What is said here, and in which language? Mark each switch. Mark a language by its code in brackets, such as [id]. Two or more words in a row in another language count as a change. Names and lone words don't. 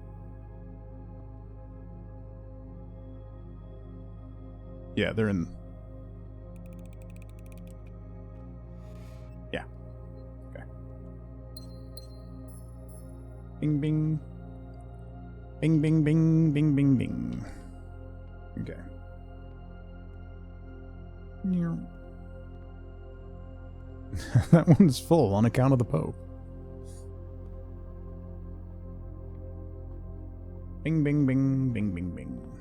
[en] Yeah, they're in... Yeah. Okay. Bing, bing. Bing, bing, bing, bing, bing, bing. Okay. That one's full on account of the Pope. Bing, bing, bing, bing, bing, bing.